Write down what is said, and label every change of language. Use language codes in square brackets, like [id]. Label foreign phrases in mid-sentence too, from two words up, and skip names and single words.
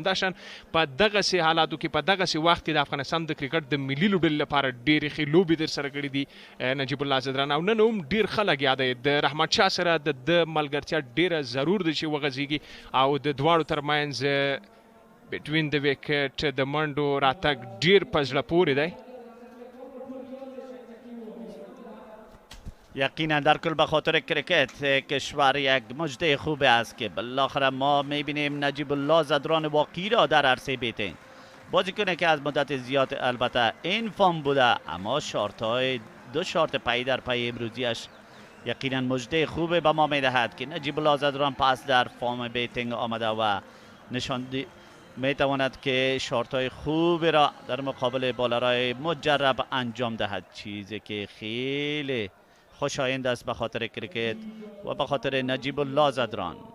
[ps] همداشان په دغسې حالاتو کې، په دغسې وخت کې د افغانستان د کرکټ د ملي لوبډلې لپاره ډېرې ښې لوبې ترسره کړي دي نجیب الله زدران، او نن هم ډېر ښه لګیا دی. د رحمت شاه سره د ملګرتیا ډېره ضرور ده چې وغځېږي او د دواړو ترمنځ بټوین د وکټ د منډو راتګ ډېر په زړه پورې دی. [fa] یقینا در کل به خاطر کرکت کشور یک مژده خوب است که بالاخره ما میبینیم نجیب الله زدران واقعی را در عرصه بیتینگ، بازیکنی که از مدت زیاد البته این فام بوده، اما دو شارت پی در پی امروزیش یقینا مژده خوبه به ما میدهد که نجیب الله زدران پس در فرم بیتینگ آمده و نشان میتواند که شارت‌های خوبی را در مقابل بالرهای مجرب انجام دهد، چیزی که خیلی خوشایند است به خاطر کرکت و به خاطر نجیب الله زدران.